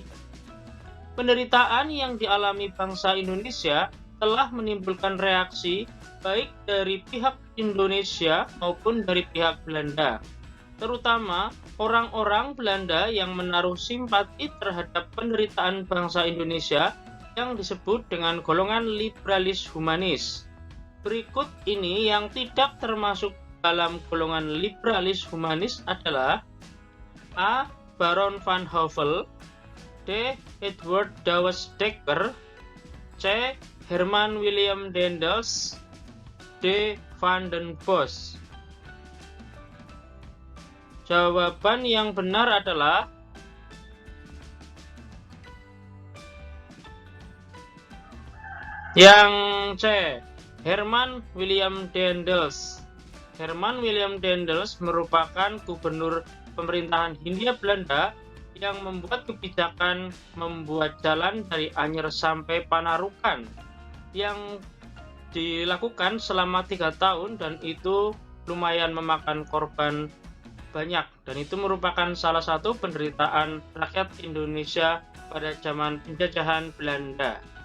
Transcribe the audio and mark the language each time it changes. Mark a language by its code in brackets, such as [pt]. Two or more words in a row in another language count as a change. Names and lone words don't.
[id] Penderitaan yang dialami bangsa Indonesia telah menimbulkan reaksi baik dari pihak Indonesia maupun dari pihak Belanda, terutama orang-orang Belanda yang menaruh simpati terhadap penderitaan bangsa Indonesia yang disebut dengan golongan liberalis humanis. Berikut ini yang tidak termasuk dalam golongan liberalis humanis adalah A. Baron van Hove, D. Edward Douwes Dekker, C. Herman William Daendels, D. Van den Bosch. Jawaban yang benar adalah yang C. Herman William Daendels. Herman William Daendels merupakan gubernur pemerintahan Hindia Belanda yang membuat kebijakan membuat jalan dari Anyer sampai Panarukan yang dilakukan selama 3 tahun, dan itu lumayan memakan korban banyak, dan itu merupakan salah satu penderitaan rakyat Indonesia pada zaman penjajahan Belanda.